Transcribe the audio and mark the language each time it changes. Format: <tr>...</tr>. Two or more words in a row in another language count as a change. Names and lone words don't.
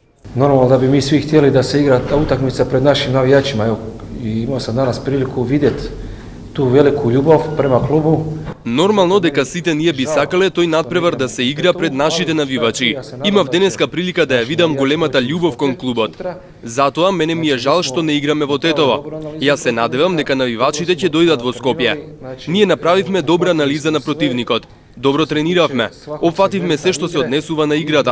<hr>Normalno da bi mi svi htjeli da se igra ta utakmica pred našim navijačima. Evo, i imao sam danas priliku vidjeti tu veliku ljubav prema klubu.</hr> <mk>Нормално дека сите ние би сакале тој надпревар да се игра пред нашите навивачи. Имав денеска прилика да ја видам големата љубов кон клубот. Затоа мене ми е жал што не играме во Тетово. Јас се надевам дека навивачите ќе дојдат во Скопје. Ние направивме добра анализа на противникот. Добро трениравме, опфативме се што се однесува на играта.</mk>